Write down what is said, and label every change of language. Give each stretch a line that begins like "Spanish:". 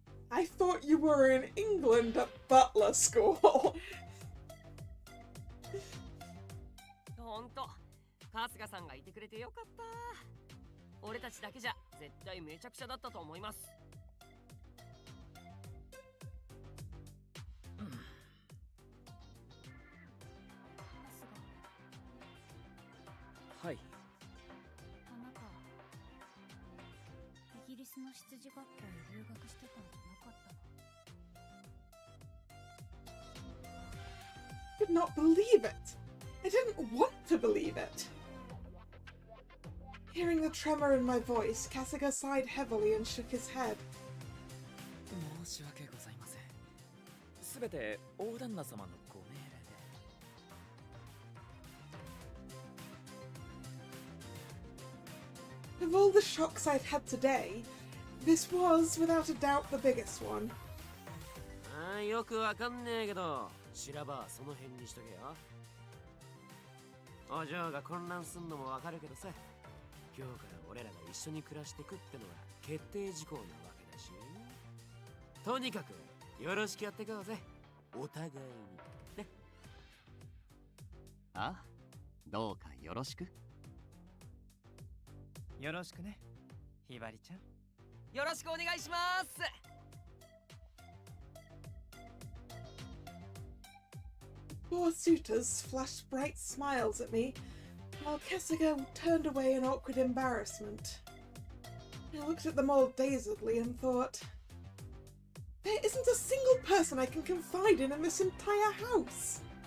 English: I thought you were in England at butler school.
Japanese: ほんと、春日さんがいてくれてよかった。俺たちだけじゃ絶対めちゃくちゃだったと思います。はい。あなた、イギリスの羊学校に留学してたんじゃなかったの？
English: I did not believe it. I didn't want to believe it. Hearing the tremor in my voice, Kasuga sighed heavily and shook his head.
Japanese: 申し訳ございません。すべて大旦那様のご命令で。
English: Of all the shocks I've had today, this was, without a doubt, the biggest one.
Japanese: ああ、よくわかんねえけど、修羅場はその辺にしとけよ。お嬢が混乱すんのもわかるけどさ、今日から俺らが一緒に暮らしてくってのは決定事項なわけだし、とにかくよろしくやっていこうぜ、お互いにね。あ、どうかよろしく。よろしくね、ひばりちゃん。よろしくお願いします。
English: Four suitors flashed bright smiles at me, while Kasuga turned away in awkward embarrassment. I looked at them all dazedly and thought, there isn't a single person I can confide in this entire house.